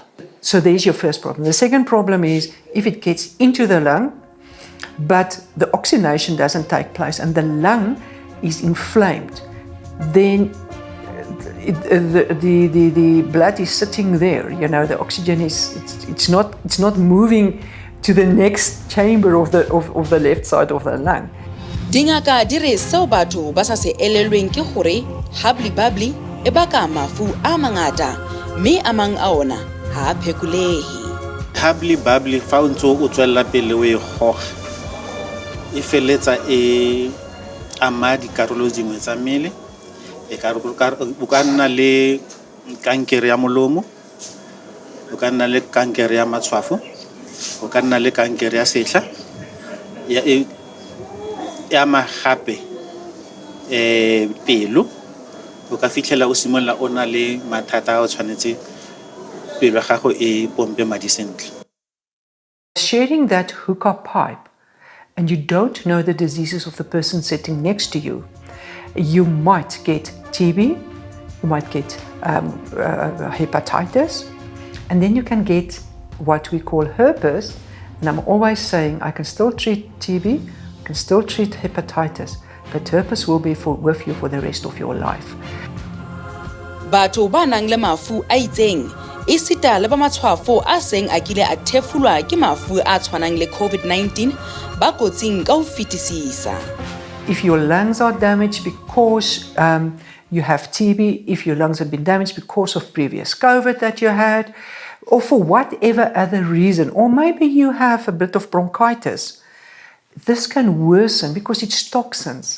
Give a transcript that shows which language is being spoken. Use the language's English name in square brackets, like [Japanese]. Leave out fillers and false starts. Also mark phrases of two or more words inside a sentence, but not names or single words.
[English] So there's your first problem. The second problem is if it gets into the lung, but the oxygenation doesn't take place and the lung is inflamed, then the blood is sitting there. You know, the oxygen it's not moving to the next chamber of the left side of the lung. [Tswana] Dingaka di re seo batho ba sa se elelweng ke gore hubbly-bubbly e baka mafu a mangata mme a mang a ona ha a phekulehe. Hubbly-bubbly fa o ntse o tswella pele o e goga e feletsa e ama dikarolo dingwe tsa mmele o ka nna le kankere ya molomo, o ka nna le kankere ya matshwafo, o ka nna le kankere ya sehla e ama gape pelo o ka fitlhela o simolla o na le mathata a o tshwanetse pelo ya gago e pompe madi sentle. [English] Sharing that hookah pipe and you don't know the diseases of the person sitting next to you, you might get TB, you might get hepatitis, and then you can get what we call herpes. And I'm always saying I can still treat TB, I can still treat hepatitis, but herpes will be with you for the rest of your life. [Southern Sotho] Batho ba nang le mafu a itseng e sita le ba matshwafo a seng a kile a thefulwa ke mafu a tshwanang le COVID-19 ba kotsing ka ho fetisisa. [English] If your lungs are damaged because you have TB, if your lungs have been damaged because of previous COVID that you had, or for whatever other reason, or maybe you have a bit of bronchitis, this can worsen because it's toxins.